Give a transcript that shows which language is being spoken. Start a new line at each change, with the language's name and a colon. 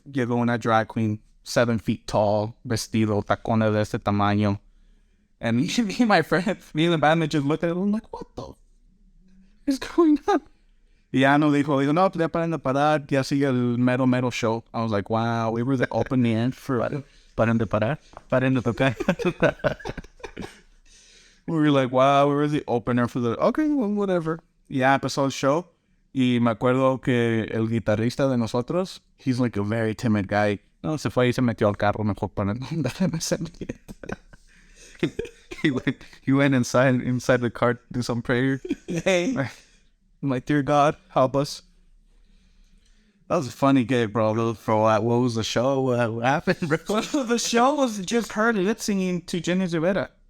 Spanish: Llegó una drag queen,
English: 7 feet tall,
Spanish: vestido, tacones de este tamaño.
English: And me and my friend, me and the bandmate just looked at it, I'm like, what the is going on?
Spanish: Y ya no dijo, no, pues ya paren de parar, ya sigue el metal show.
English: I was like, wow, we were the opening end for
Spanish: Paren de parar. Paren de tocar.
English: We were like, wow, we were the opener for the, okay, well, whatever.
Spanish: Ya empezó el show. Y me acuerdo que el guitarrista de nosotros,
English: he's like a very timid guy.
Spanish: No, se fue y se metió al carro mejor para no darme sentimiento.
English: He went inside the car to do some prayer. Hey, I'm like, dear God, help us. That was a funny gig, bro. For what was the show? What happened, bro? Well, the show was just her lip singing to Jenny Rivera.